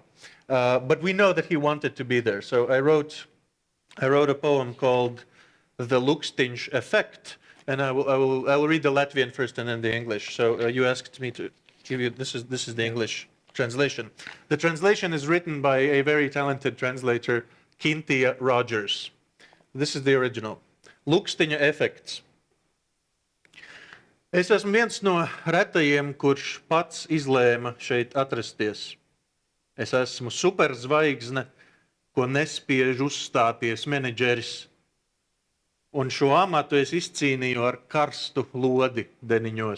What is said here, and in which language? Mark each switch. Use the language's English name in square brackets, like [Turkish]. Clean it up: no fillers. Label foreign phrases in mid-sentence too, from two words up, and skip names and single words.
[English] But we know that he wanted to be there. So I wrote a poem called "The Lukstinš Effect," and I will read the Latvian first and then the English. So you asked me to give you this is the English translation. The translation is written by a very talented translator, Kintia Rogers. This is the original. [Latvian] Lukstiņa efekts. Es esmu viens no retajiem, kurš pats izlēma šeit atrasties. Es esmu superzvaigzne, ko nespiež uzstāties menedžeris. Un šo amatu es izcīnīju ar karstu lodi deniņos.